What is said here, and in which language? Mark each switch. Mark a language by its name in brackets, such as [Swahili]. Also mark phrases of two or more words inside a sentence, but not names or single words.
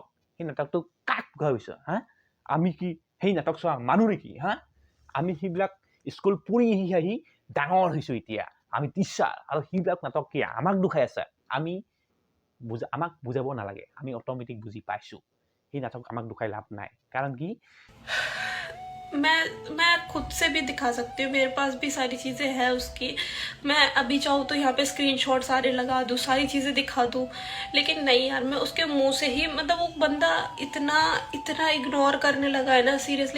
[Assamese] সেই নাটকটো কাক কোৱা হৈছে? হা, আমি কি সেই নাটক চোৱা মানুহ নেকি? হা, আমি সেইবিলাক স্কুল পঢ়ি আহি ডাঙৰ হৈছোঁ এতিয়া, আমি টিচাৰ, আৰু সেইবিলাক নাটক কি আমাক দুখাই আছে? আমাক বুজাব নালাগে, আমি অট'মেটিক বুজি পাইছোঁ। সেই নাটক আমাক দুখাই লাভ নাই। কাৰণ কি [Hindi] मैं खुद से भी दिखा सकती हूँ, मेरे पास भी सारी चीज़ें हैं उसकी। मैं अभी चाहूँ तो यहाँ पे स्क्रीनशॉट सारे लगा दूँ, सारी चीज़ें दिखा दूँ, लेकिन नहीं यार, मैं उसके मुंह से ही, मतलब वो बंदा इतना इग्नोर करने लगा है ना, सीरियसली।